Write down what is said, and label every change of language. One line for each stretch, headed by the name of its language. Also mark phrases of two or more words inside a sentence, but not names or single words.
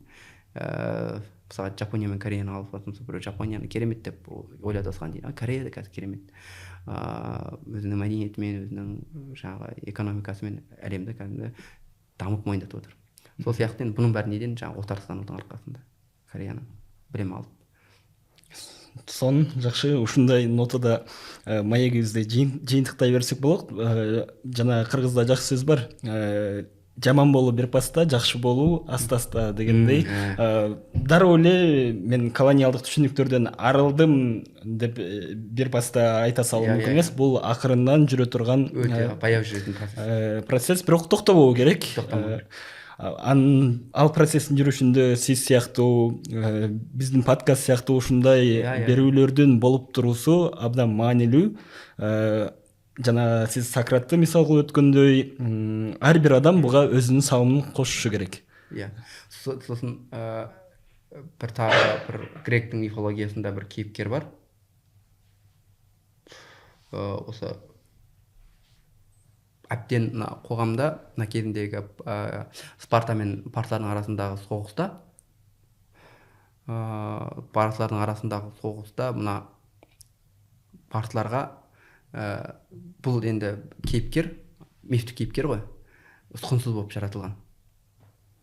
Kazakh: Мысалы Жапония мен Кореяны алып жатырмыз, біреу Жапонияны керемет деп ойлады осыған дейін. Корея да қазір керемет. Өзінің мәдениетімен, өзінің жаңағы экономикасымен әлемді кәдімгі дамып мойындатып отыр. Сол сияқты енді бұның бәрі неден? Жаңағы отарсызданудың арқасында Кореяның білім алып. Сон жақсы,
Kyrgyz: ушундай нотада маегибизди жыйынтыктай берсек болот. Жана кыргызда жакшы сөз бар. Жаман болуу бир паста, жакшы болуу аста-аста дегендей. Дароо эле мен колониалдык түшүнүктөрдөн арылдым деп бир паста айта салуу мүмкүн эмес. Бул акырындан жүрө турган баяу жүрөтүн процесс, бирок токтобоо керек. Ал процесстин жүрүшүндө сиз сыяктуу, биздин подкаст сыяктуу ушундай берүүлөрдүн болуп туруусу абдан маанилүү. Жана сиз Сократты мисал кылып өткөндөй, ар бир адам буга өзүнүн салымын кошушу керек.
Kazakh: Сосын бір гректің мифологиясында бір кейіпкер бар. Осы әбден қоғамда кезіндегі Спарта мен парсылардың арасындағы мына парсыларға бұл енді кейіпкер, мифтік кейіпкер ғой, ұсқынсыз болып жаратылған.